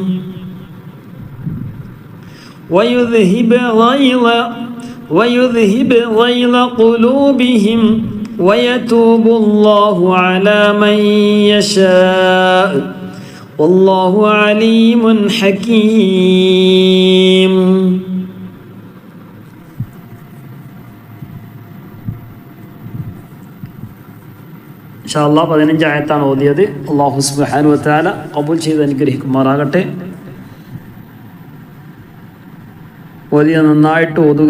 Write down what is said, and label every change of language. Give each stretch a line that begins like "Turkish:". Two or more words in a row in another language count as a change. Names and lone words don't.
Arabic: ويذهب غيظ قلوبهم ويتوب الله على من يشاء والله عليم حكيم.
Malayalam: ഇൻഷാ അല്ലാഹ് 15 ആയത്താണ് ഓതിയത്.
Arabic: الله سبحانه وتعالى
Malayalam: ഖബൂൽ ചെയ്ത് അനുഗ്രഹിക്കുമാറാകട്ടെ. ഓതിയ നന്നായിട്ട് ഓതുക.